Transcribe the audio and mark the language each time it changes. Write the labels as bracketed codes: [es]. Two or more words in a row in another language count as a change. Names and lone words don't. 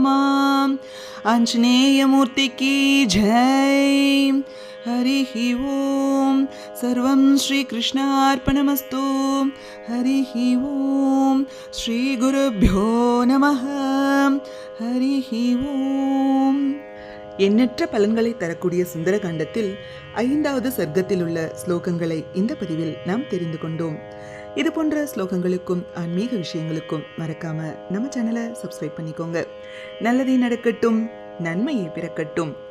[hi] आञ्जनेयमूर्ति की जय। [sa] हरिः ओम्। सर्वं श्रीकृष्णार्पणमस्तु। हरिः ओम्। श्रीगुरुभ्यो नमः। हरिः ஓம். [ta] எண்ணற்ற பலன்களை தரக்கூடிய சுந்தரகாண்டத்தில் 5வது சர்க்கத்தில் உள்ள ஸ்லோகங்களை இந்த பதிவில் நாம் தெரிந்து கொண்டோம். இது போன்ற ஸ்லோகங்களுக்கும் ஆன்மீக விஷயங்களுக்கும் மறக்காம நம்ம சேனலை சப்ஸ்கிரைப் பண்ணிக்கோங்க. நல்லதே நடக்கட்டும், நன்மையே பிறக்கட்டும்.